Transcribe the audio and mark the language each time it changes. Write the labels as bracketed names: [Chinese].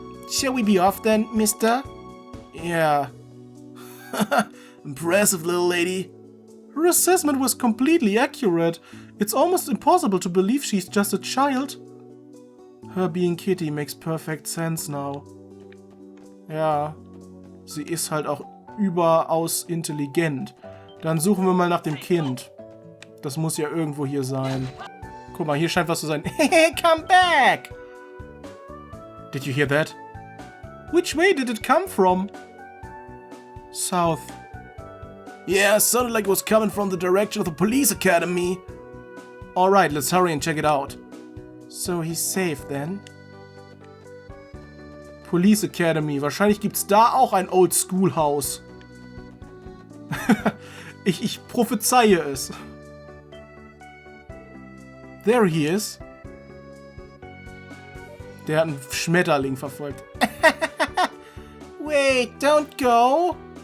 [English] Shall we be off then, mister? Yeah. Impressive, little lady. Her assessment was completely accurate. It's almost impossible to believe she's just a child. Her being Kitty makes perfect sense now. [German] Ja, sie ist halt auch überaus intelligent. Dann suchen wir mal nach dem Kind. Das muss ja irgendwo hier sein. Guck mal, hier scheint was zu sein. [English] Hey, come back! Did you hear that? Which way did it come from? South. Yeah, sounded like it was coming from the direction of the police academy. Alright, let's hurry and check it out. So he's safe then. Police Academy. [German] Wahrscheinlich gibt's da auch ein Old School Haus. ich prophezeie es. [English] There he is. [German] Der hat einen Schmetterling verfolgt. [English] Wait, don't go.